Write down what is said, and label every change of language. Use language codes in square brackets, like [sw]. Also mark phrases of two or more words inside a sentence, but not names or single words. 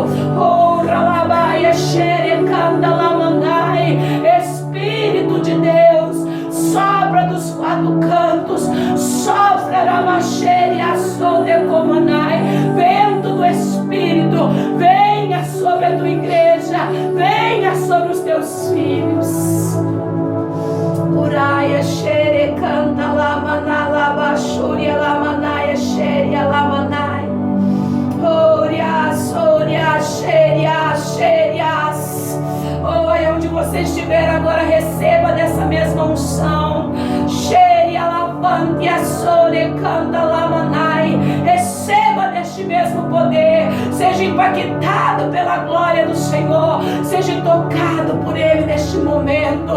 [pt] Oh, Ralabaia, Xerecanda, Lamandai, Espírito de Deus, sopra dos quatro cantos, sopra Ramachere, Assou de Comanai, vento do Espírito, venha sobre a tua igreja, venha sobre os teus filhos. Uraia, Xere, canta, Lamana, Labachúria, Lamanaia, Xeria, Lamanai, Orias, Orias, Xerias, Xerias. Oh, aí onde você estiver agora, receba dessa mesma unção. Xeria, Lavante, Assore, canta, Lamanai. Receba deste mesmo poder. Seja impactado pela glória do Senhor. Seja tocado por Ele neste momento.